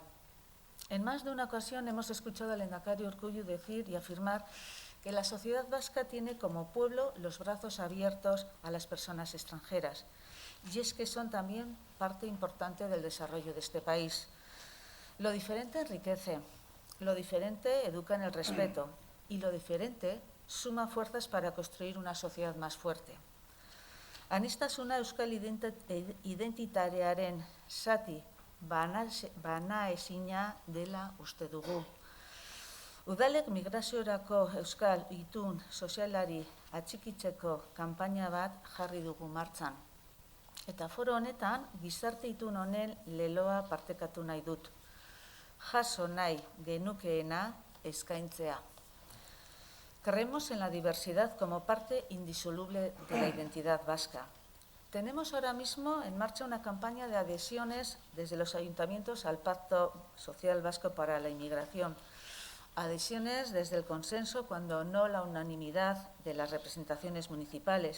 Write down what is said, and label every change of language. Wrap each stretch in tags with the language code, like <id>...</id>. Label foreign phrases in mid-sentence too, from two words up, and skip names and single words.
<es>En más de una ocasión hemos escuchado al lehendakari Urkullu decir y afirmar que la sociedad vasca tiene como pueblo los brazos abiertos a las personas extranjeras. Y es que son también parte importante del desarrollo de este país. Lo diferente enriquece, lo diferente educa en el respeto y lo diferente suma fuerzas para construir una sociedad más fuerte.</es> <eu>Anistasuna euskal identitatearen zati banaezina dela uste dugu. Udalek migraziorako euskal itun sozialari atxikitzeko kanpaina bat jarri dugu martxan. Eta foro honetan, gizarte itun honen leloa partekatu nahi dut. Jaso nahi genukeena eskaintzea.</eu> <es>Creemos en la diversidad como parte indisoluble de la identidad vasca. Tenemos ahora mismo en marcha una campaña de adhesiones desde los ayuntamientos al Pacto Social Vasco para la Inmigración. Adhesiones desde el consenso, cuando no la unanimidad de las representaciones municipales.</es>